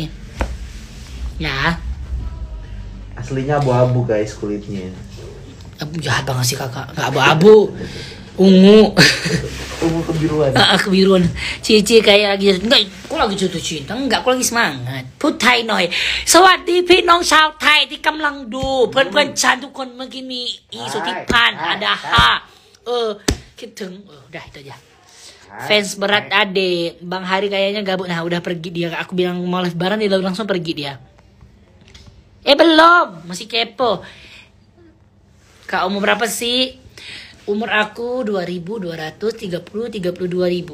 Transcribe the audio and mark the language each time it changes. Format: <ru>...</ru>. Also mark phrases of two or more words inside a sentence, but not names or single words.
<id>Ya. Aslinya abu-abu guys kulitnya. Jahat banget sih kakak. Gak abu-abu. Ungu. Ungu kebiruan. Kebiruan. Cici kayak lagi enggak, aku lagi jatuh cinta. Enggak, aku lagi semangat.</id> <th>พูดไทยหน่อย สวัสดีพี่น้องชาวไทยที่กำลังดูเพื่อนๆฉันทุกคนเมื่อกี้มีอีสุทธิพันธ์อาดาฮะ Gitu.</th> <id>Udah itu aja. Fans berat Ade, Bang Hari kayaknya gabut. Nah, udah pergi dia. Aku bilang mau live bareng dia langsung pergi dia. Belum, masih kepo. Kak, umur berapa sih? Umur aku 2232.000.</id>